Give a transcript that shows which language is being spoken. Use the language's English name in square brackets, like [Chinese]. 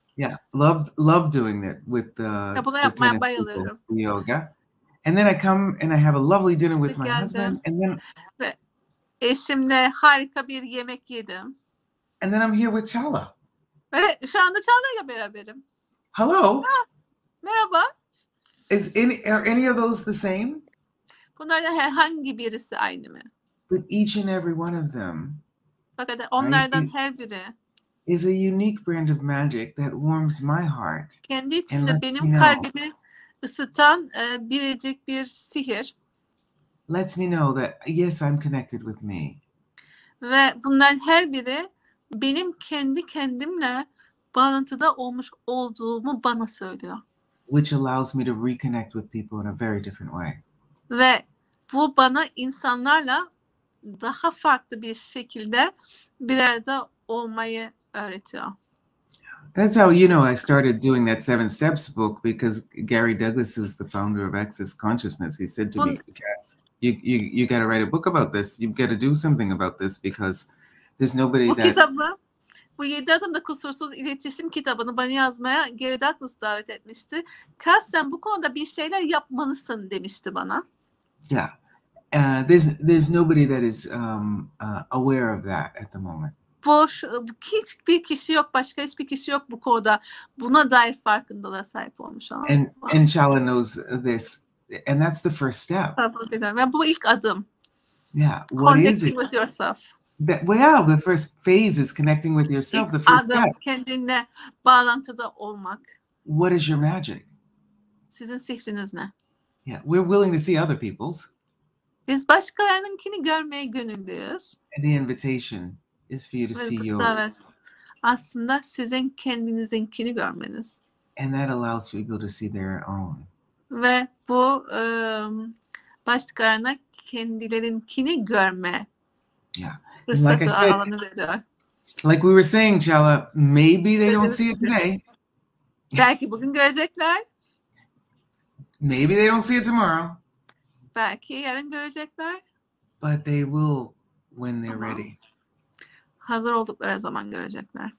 [English] Yeah, love doing that with [Turkish] bunu [English] the [Turkish] yapmaya [English] tennis [Turkish] bayılıyorum. [English] people, yoga. And then I come and I have a lovely dinner with my husband, and then [Turkish] ve eşimle harika bir yemek yedim. [English] And then I'm here with Çağla. [Turkish] Ve şu anda Çağla'yla beraberim. [English] Hello. [Turkish] Merhaba. [English] Are any of those the same? [Turkish] Bunlardan herhangi birisi aynı mı? [English] But each and every one of them. [Turkish] Fakat onlardan her biri [English] is a unique brand of magic that warms my heart. [Turkish] Kendi içinde benim kalbimi ısıtan biricik bir sihir. [English] Lets me know that yes, I'm connected with me. [Turkish] Ve bunların her biri benim kendi kendimle bağlantıda olmuş olduğumu bana söylüyor. [English] Which allows me to reconnect with people in a very different way. [Turkish] Ve bu bana insanlarla daha farklı bir şekilde bir arada olmayı öğretiyor. [English] That's how, you know, I started doing that 7 Steps book, because Gary Douglas, who's the founder of Access Consciousness, he said to me, Cass, you got to write a book about this. You've got to do something about this, because there's nobody [Turkish] Bu 7 Adımda Kusursuz İletişim kitabını bana yazmaya Gary Douglas davet etmişti. Kass, sen bu konuda bir şeyler yapmalısın demişti bana. [English] Yeah. There's nobody that is aware of that at the moment. [Turkish] Hiçbir kişi yok, başka hiçbir kişi yok bu konuda. Buna dair farkındalığa sahip olmuş. [English] And Çağla knows this. And that's the first step. [Turkish] Ve bu ilk adım. [English] Yeah. What is it? Connecting with yourself. The first phase is connecting with yourself. The first step. [Turkish] Kendinle bağlantıda olmak. [English] What is your magic? [Turkish] Sizin sihriniz ne? [English] Yeah, we're willing to see other people's. [Turkish] Biz başkalarınınkini görmeye gönüllüyüz. [English] And the invitation is for you to see yours. [Turkish] Evet. Aslında sizin kendinizinkini görmeniz. [English] And that allows people to see their own. [Turkish] Ve bu başkalarına kendilerinkini görme. [English] Yeah. Like I said, [Turkish] alanı veriyor. [English] Like we were saying, Çağla, maybe they don't see it today. [Turkish] Belki bugün görecekler. [English] Maybe they don't see it tomorrow. [Turkish] Belki yarın görecekler. [English] But they will when they're ready. [Turkish] Hazır oldukları zaman görecekler.